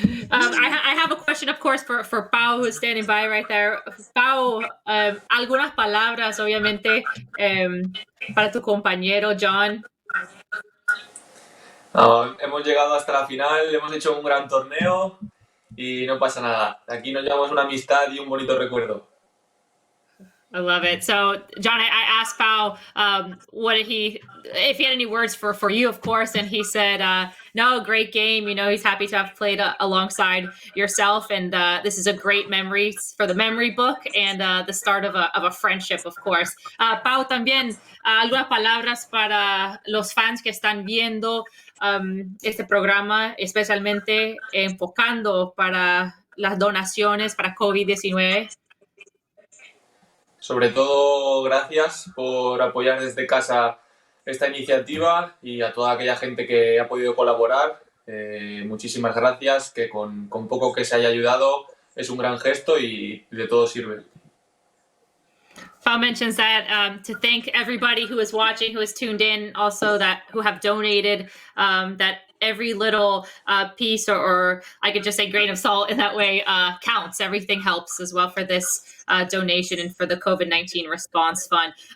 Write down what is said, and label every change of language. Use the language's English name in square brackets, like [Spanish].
[English] I have a question, of course, for Pau, who's standing by right there. [Spanish] Pau, algunas palabras, obviamente, para tu compañero John. Hemos llegado hasta la final, hemos hecho un gran torneo y no pasa nada. Aquí nos llevamos una amistad y un bonito recuerdo. [English] I love it. So, John, I asked Pau if he had any words for you, of course, and he said, no, great game. You know, he's happy to have played alongside yourself, and this is a great memory for the memory book and the start of a friendship, of course. [Spanish] Pau, también algunas palabras para los fans que están viendo este programa, especialmente enfocando para las donaciones para COVID-19. Sobre todo, gracias por apoyar desde casa esta iniciativa y a toda aquella gente que ha podido colaborar. Muchísimas gracias, que con poco que se haya ayudado es un gran gesto y de todo sirve. [English] Pau mentions that to thank everybody who is watching, who is tuned in, also who have donated, that every little piece or I could just say grain of salt in that way counts. Everything helps as well for this donation and for the COVID-19 response fund.